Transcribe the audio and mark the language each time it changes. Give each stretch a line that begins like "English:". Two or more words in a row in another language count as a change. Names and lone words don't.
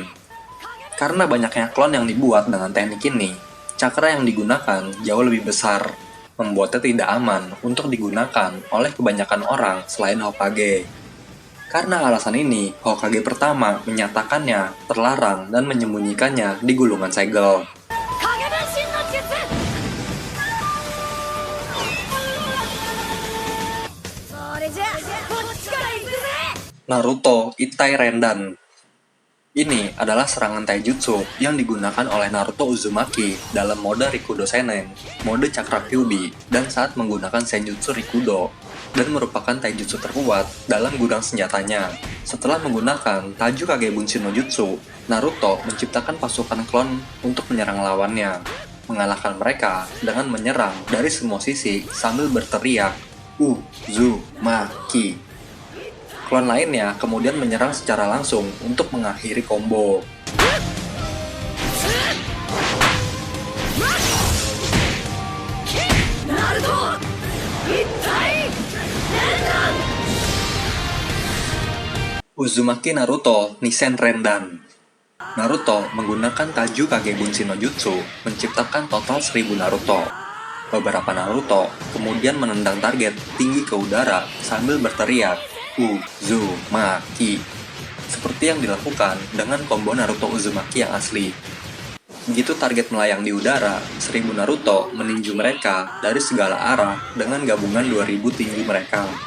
Indonesian: Karena banyaknya klon yang dibuat dengan teknik ini, cakra yang digunakan jauh lebih besar, membuatnya tidak aman untuk digunakan oleh kebanyakan orang selain Hokage. Karena alasan ini, Hokage pertama menyatakannya terlarang dan menyembunyikannya di gulungan segel.
Japanese: 影分身の術それじゃあこっちから行くぜ
Indonesian: Naruto Itai Rendan. Ini adalah serangan taijutsu yang digunakan oleh Naruto Uzumaki dalam mode Rikudo Seinen, mode Cakra Kyuubi, dan saat menggunakan Senjutsu Rikudo, dan merupakan taijutsu terkuat dalam gudang senjatanya. Setelah menggunakan Taju Kage Bunshin no Jutsu, Naruto menciptakan pasukan klon untuk menyerang lawannya, mengalahkan mereka dengan menyerang dari semua sisi sambil berteriak Uzumaki. Klon lainnya kemudian menyerang secara langsung untuk mengakhiri combo. Uzumaki Naruto Nisen Rendan. Naruto menggunakan Taju Kage Bunshin no Jutsu menciptakan total 1000 Naruto. Beberapa Naruto kemudian menendang target tinggi ke udara sambil berteriak Uzumaki, seperti yang dilakukan dengan combo Naruto Uzumaki yang asli. Begitu target melayang di udara, 1000 Naruto meninju mereka dari segala arah dengan gabungan 2000 tinggi mereka.